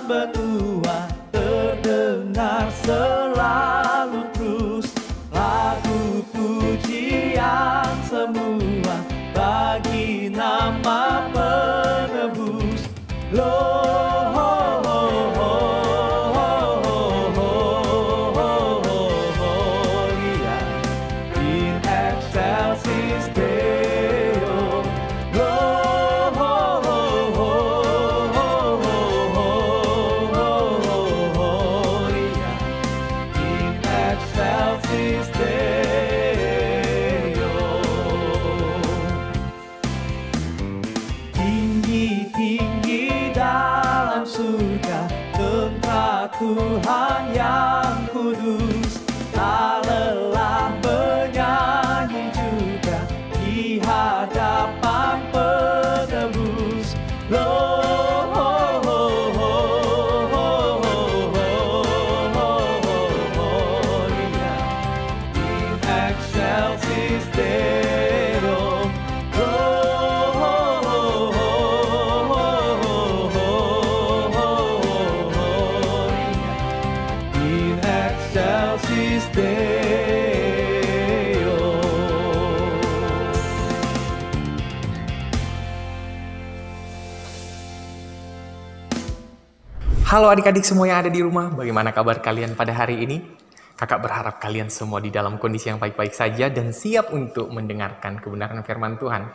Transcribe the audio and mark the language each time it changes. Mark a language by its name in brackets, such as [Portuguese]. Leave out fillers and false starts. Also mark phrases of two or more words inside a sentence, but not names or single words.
[Indonesian] benua terdengar selalu terus lagu pujian semua bagi nama penebus. [Latin] Gloria in excelsis Deo. Gloria in excelsis Deo. [Indonesian] Tinggi-tinggi dalam surga tempat Tuhan yang kudus, tak lelah menyanyi juga di hadapan penebus. [Latin] Gloria in excelsis Deo. Gloria in excelsis Deo. [Indonesian] Halo adik-adik semua yang ada di rumah, bagaimana kabar kalian pada hari ini? Kakak berharap kalian semua di dalam kondisi yang baik-baik saja dan siap untuk mendengarkan kebenaran firman Tuhan.